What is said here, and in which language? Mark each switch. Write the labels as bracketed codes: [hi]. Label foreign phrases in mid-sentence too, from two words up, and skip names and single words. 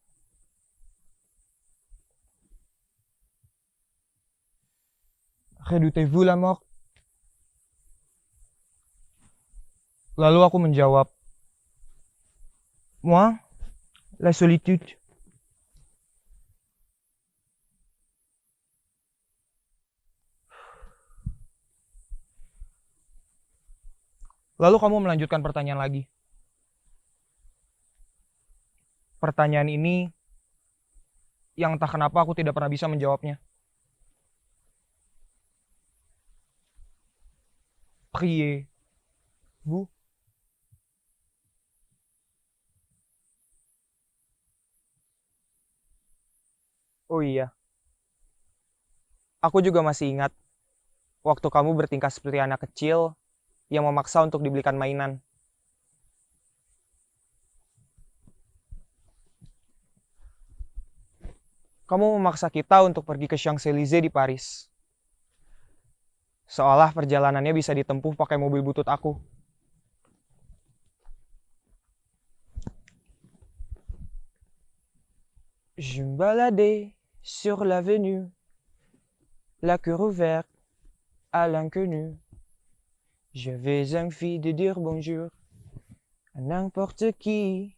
[fr] Redoutez-vous la mort? [id] Lalu aku menjawab, [fr] moi, la solitude. [id] Lalu kamu melanjutkan pertanyaan lagi. Pertanyaan ini yang entah kenapa aku tidak pernah bisa menjawabnya. [fr] Priez-vous? [id] Oh iya. Aku juga masih ingat waktu kamu bertingkah seperti anak kecil yang memaksa untuk dibelikan mainan. Kamu memaksa kita untuk pergi ke Champs-Élysées di Paris. Seolah perjalanannya bisa ditempuh pakai mobil butut aku. [fr] Je me baladais sur l'avenue, la cœur ouvert à l'inconnu. J'avais envie de dire bonjour à n'importe qui.